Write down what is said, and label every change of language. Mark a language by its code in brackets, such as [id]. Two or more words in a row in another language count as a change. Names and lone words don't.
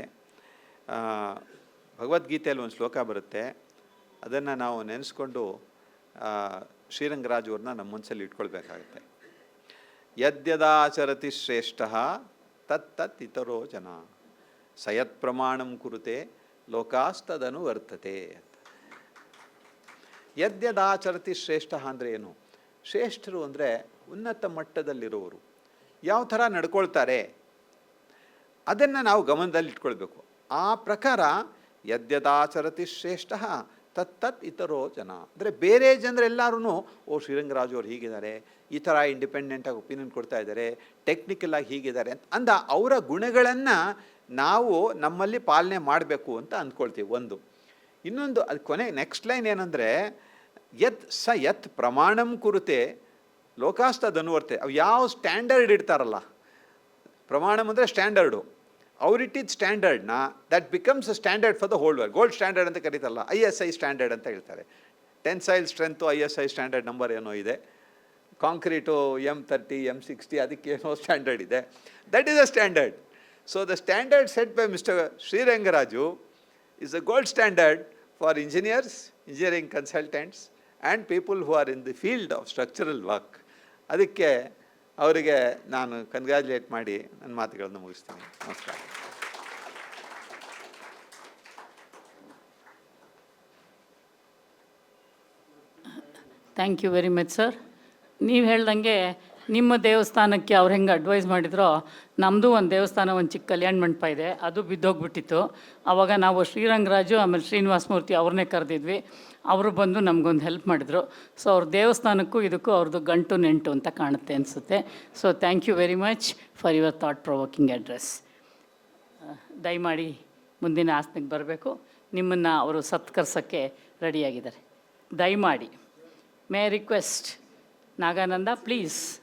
[kn] ಭಗವದ್ಗೀತೆಯಲ್ಲಿ ಒಂದು ಶ್ಲೋಕ ಬರುತ್ತೆ, ಅದನ್ನು ನಾವು ನೆನೆಸ್ಕೊಂಡು ಶ್ರೀರಂಗರಾಜು ಅವ್ರನ್ನ ನಮ್ಮ ಮನಸ್ಸಲ್ಲಿ ಇಟ್ಕೊಳ್ಬೇಕಾಗತ್ತೆ. [sa] ಯದ್ಯದಾಚರತಿ ಶ್ರೇಷ್ಠ ತತ್ ಇತರೋ ಜನ ಸಯತ್ ಪ್ರಮಾಣಂ ಕುರುತೆ ಲೋಕಾಸ್ತದನು ವರ್ತತೆ ಅಂತ. ಯದ್ಯದಾಚರತಿ ಶ್ರೇಷ್ಠ [kn] ಅಂದರೆ ಏನು? ಶ್ರೇಷ್ಠರು ಅಂದರೆ ಉನ್ನತ ಮಟ್ಟದಲ್ಲಿರುವವರು. ಯಾವ ಥರ ನಡ್ಕೊಳ್ತಾರೆ ಅದನ್ನು ನಾವು ಗಮನದಲ್ಲಿ ಇಟ್ಕೊಳ್ಬೇಕು. ಆ ಪ್ರಕಾರ [sa] ಯದ್ಯದಾಚರತಿ ಶ್ರೇಷ್ಠ ತತ್ ಇತರೋ ಜನ [kn] ಅಂದರೆ ಬೇರೆ ಜನರೆಲ್ಲರೂ ಶ್ರೀರಂಗರಾಜು ಅವ್ರು ಹೀಗಿದ್ದಾರೆ, ಈ ಥರ ಇಂಡಿಪೆಂಡೆಂಟಾಗಿ ಒಪಿನಿಯನ್ ಕೊಡ್ತಾ ಇದ್ದಾರೆ, ಟೆಕ್ನಿಕಲಾಗಿ ಹೀಗಿದ್ದಾರೆ ಅಂತ ಅವರ ಗುಣಗಳನ್ನು ನಾವು ನಮ್ಮಲ್ಲಿ ಪಾಲನೆ ಮಾಡಬೇಕು ಅಂತ ಅಂದ್ಕೊಳ್ತೀವಿ. ಇನ್ನೊಂದು ಅದು [en] next line [kn] ಏನಂದರೆ [sa] ಯತ್ ಪ್ರಮಾಣಂ ಕುರುತೆ ಲೋಕಾಸ್ತದನುವರ್ತೆ. [kn] ಅವು ಯಾವ ಸ್ಟ್ಯಾಂಡರ್ಡ್ ಇಡ್ತಾರಲ್ಲ, ಪ್ರಮಾಣಂ ಅಂದರೆ ಸ್ಟ್ಯಾಂಡರ್ಡು, ಅವ್ರಿಟ್ಟಿದ್ದ ಸ್ಟ್ಯಾಂಡರ್ಡ್ನ [en] that becomes a standard for the whole world. gold standard [kn] ಅಂತ ಕರೀತಾರಲ್ಲ, ISI ಸ್ಟ್ಯಾಂಡರ್ಡ್ ಅಂತ ಹೇಳ್ತಾರೆ. [en] tensile strength ISI standard number [kn] ಏನೋ ಇದೆ, ಕಾಂಕ್ರೀಟು M30 M60 ಅದಕ್ಕೇನೋ ಸ್ಟ್ಯಾಂಡರ್ಡ್ ಇದೆ. [en] That is a standard. So the standard set by Mister ಶ್ರೀರಂಗರಾಜು is a gold standard for engineers, engineering consultants and people who are in the field of structural work. [kn] ಅದಕ್ಕೆ ಅವರಿಗೆ ನಾನು ಕಂಗ್ರ್ಯಾಚುಲೇಟ್ ಮಾಡಿ ನನ್ನ ಮಾತುಗಳನ್ನು ಮುಗಿಸ್ತೀನಿ. ನಮಸ್ಕಾರ. [en] Thank you very much sir. [kn] ನೀವು ಹೇಳ್ದಂಗೆ ನಿಮ್ಮ ದೇವಸ್ಥಾನಕ್ಕೆ ಅವ್ರು ಹೆಂಗೆ ಅಡ್ವೈಸ್ ಮಾಡಿದ್ರೋ, ನಮ್ಮದು ಒಂದು ದೇವಸ್ಥಾನ, ಒಂದು ಚಿಕ್ಕ ಕಲ್ಯಾಣ ಮಂಟಪ ಇದೆ, ಅದು ಬಿದ್ದೋಗ್ಬಿಟ್ಟಿತ್ತು. ಆವಾಗ ನಾವು ಶ್ರೀರಂಗರಾಜು ಆಮೇಲೆ ಶ್ರೀನಿವಾಸ ಮೂರ್ತಿ ಅವ್ರನ್ನೇ ಕರೆದಿದ್ವಿ. ಅವರು ಬಂದು ನಮಗೊಂದು ಹೆಲ್ಪ್ ಮಾಡಿದರು. ಸೊ ಅವ್ರ ದೇವಸ್ಥಾನಕ್ಕೂ ಇದಕ್ಕೂ ಅವ್ರದ್ದು ಗಂಟು ನೆಂಟು ಅಂತ ಕಾಣುತ್ತೆ ಅನಿಸುತ್ತೆ. [en] So thank you very much for your thought provoking address. [kn] ದಯಮಾಡಿ ಮುಂದಿನ ಆಸನಕ್ಕೆ ಬರಬೇಕು. ನಿಮ್ಮನ್ನು ಅವರು ಸತ್ಕರಿಸೋಕ್ಕೆ ರೆಡಿಯಾಗಿದ್ದಾರೆ. [en] ದಯಮಾಡಿ may I request ನಾಗಾನಂದ, ಪ್ಲೀಸ್.